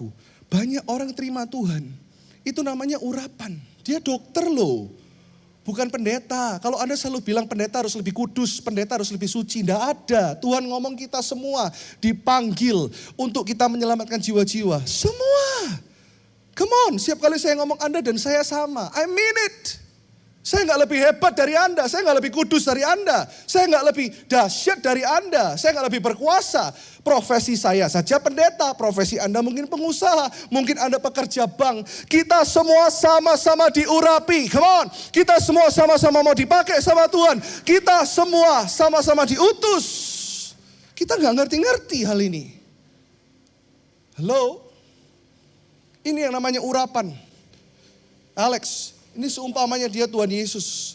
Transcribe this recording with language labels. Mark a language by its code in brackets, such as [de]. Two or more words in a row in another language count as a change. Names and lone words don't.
[id] Banyak orang terima Tuhan. Itu namanya urapan. Dia dokter loh. Bukan pendeta. Kalau Anda selalu bilang pendeta harus lebih kudus, pendeta harus lebih suci. Tidak ada. Tuhan ngomong kita semua dipanggil untuk kita menyelamatkan jiwa-jiwa. Semua. [en] Come on, [id] setiap kali saya ngomong Anda dan saya sama. [en] I mean it. [id] Saya nggak lebih hebat dari Anda, saya nggak lebih kudus dari Anda, saya nggak lebih dahsyat dari Anda, saya nggak lebih berkuasa. Profesi saya saja pendeta, profesi Anda mungkin pengusaha, mungkin Anda pekerja bank. Kita semua sama-sama diurapi, [en] come on. [id] Kita semua sama-sama mau dipakai sama Tuhan. Kita semua sama-sama diutus. Kita nggak ngerti-ngerti hal ini. Halo? Ini yang namanya urapan. Alex, ini seumpamanya dia Tuhan Yesus.